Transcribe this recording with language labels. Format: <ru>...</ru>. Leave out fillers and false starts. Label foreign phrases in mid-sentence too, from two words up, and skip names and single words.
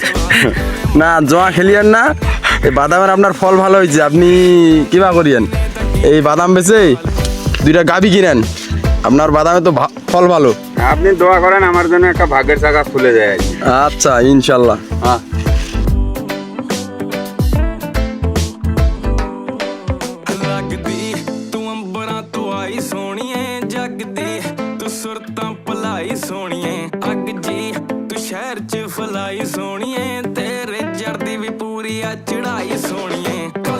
<bn>না জোয়া খেলিয়েন না। এই বাদামের আপনার ফল ভালো হয়েছে, আপনি কিবা করিয়েন, এই বাদাম বেচে 2টা গাভী কিনেন, আপনার বাদামে তো ফল ভালো। আপনি দোয়া করেন আমার জন্য একটা ভাগ্যের চাকা খুলে যায় আর কি। আচ্ছা ইনশাল্লাহ। হ্যাঁ</bn> <pa>ਲੱਗਦੀ ਤੂੰ ਅੰਬਰਾਂ ਤੋਂ ਆਈ ਸੋਹਣੀਏ ਜਗਦੀ ਤੂੰ ਸੁਰਤਾਂ ਭਲਾਈ ਸੋਹਣੀਏ ਅੱਗ ਜੀ ਤੂੰ ਸ਼ਹਿਰ 'ਚ ਫਲਾਈ ਸੋਹਣੀਏ ਤੇਰੇ ਜੜਦੀ ਵੀ ਪੂਰੀ ਆ ਚੜਾਈ ਸੋਹਣੀਏ</pa>